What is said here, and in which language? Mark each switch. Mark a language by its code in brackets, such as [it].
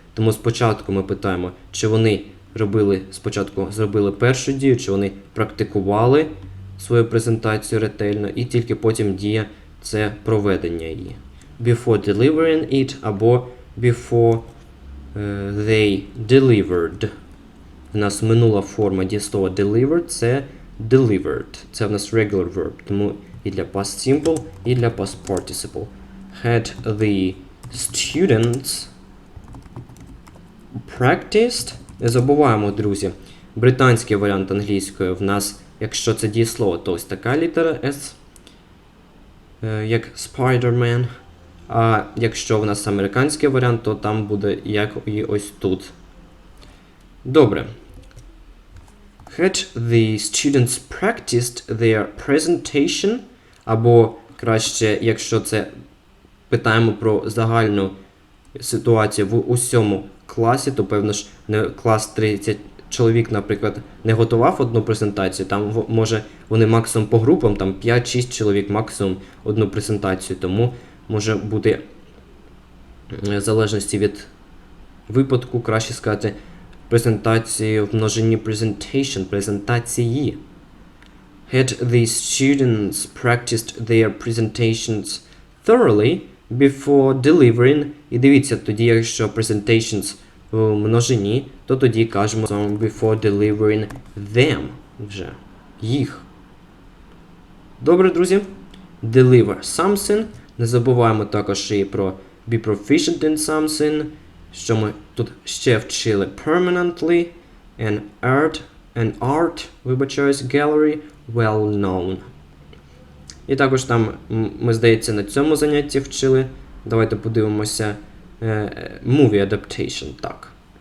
[uk] Тому спочатку ми питаємо, чи вони спочатку зробили першу дію, чи вони практикували свою презентацію ретельно, і тільки потім дія – це проведення її. [en] Before delivering it або before they delivered. [uk] У нас минула форма дієслова delivered – це delivered. Це в нас regular verb, тому і для past simple, і для past participle. [en] Had the students practiced. [uk] Не забуваємо, друзі, британський варіант англійської в нас, якщо це дієслово, то ось така літера S, як Spider-Man. А якщо в нас американський варіант, то там буде як і ось тут. Добре. [en] Had the students practiced their presentation? [uk] Або краще, якщо це питаємо про загальну ситуацію в усьому класі, то, певно ж, клас 30 чоловік, наприклад, не готував одну презентацію, там, може, вони максимум по групам, там 5-6 чоловік максимум одну презентацію, тому може бути, в залежності від випадку, краще сказати, презентації в множині presentation, презентації. [en] Had the students practiced their presentations thoroughly before delivering? [uk] І дивіться, тоді, якщо presentations в множині, то тоді кажемо [en] before delivering them [uk] вже. Їх. Добре, друзі. [en] Deliver something. [uk] Не забуваємо також і про [en] be proficient in something, [uk] що ми тут ще вчили permanently, an art, вибачаюсь, gallery, well known. І також там, ми, здається, на цьому занятті вчили. Давайте подивимося. [en] Movie adaptation, так.